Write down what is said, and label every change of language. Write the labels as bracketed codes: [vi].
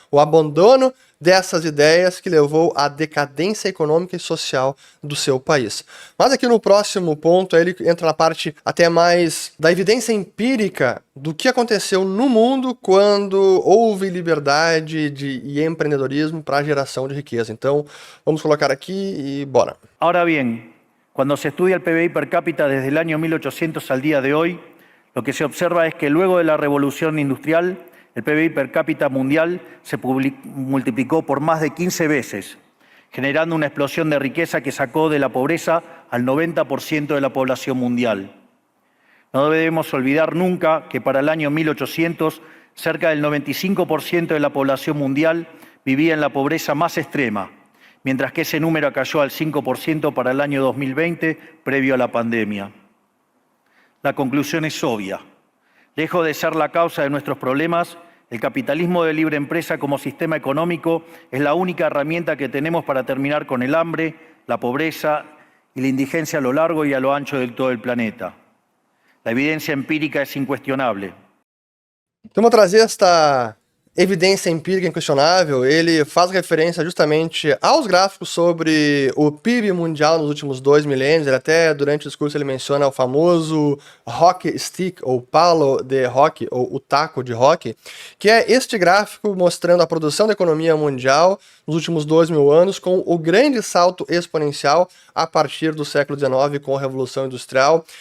[pt] O abandono dessas ideias que levou à decadência econômica e social do seu país. Mas aqui no próximo ponto, ele entra na parte até mais da evidência empírica do que aconteceu no mundo quando houve liberdade e empreendedorismo para a geração de riqueza. Então, vamos colocar aqui e bora. [es] Ahora bien, cuando se estudia el PBI per cápita desde el año 1800 al día de hoy, lo que se observa es que luego de la revolución industrial, el PBI per cápita mundial se multiplicó por más de 15 veces, generando una explosión de riqueza que sacó de la pobreza al 90% de la población mundial. No debemos olvidar nunca que para el año 1800 cerca del 95% de la población mundial vivía en la pobreza más extrema, mientras que ese número cayó al 5% para el año 2020, previo a la pandemia. La conclusión es obvia. Lejos de ser la causa de nuestros problemas, el capitalismo de libre empresa como sistema económico es la única herramienta que tenemos para terminar con el hambre, la pobreza y la indigencia a lo largo y a lo ancho de todo el planeta. La evidencia empírica es incuestionable. [pt] Então, vou trazer esta evidência empírica inquestionável. Ele faz referência justamente aos gráficos sobre o PIB mundial nos últimos 2 milênios. Ele até, durante o discurso, ele menciona o famoso hockey stick, ou [es] palo de hockey, [pt] ou o taco de hockey, que é este gráfico mostrando a produção da economia mundial nos últimos 2.000 anos, com o grande salto exponencial a partir do século XIX, com a Revolução Industrial,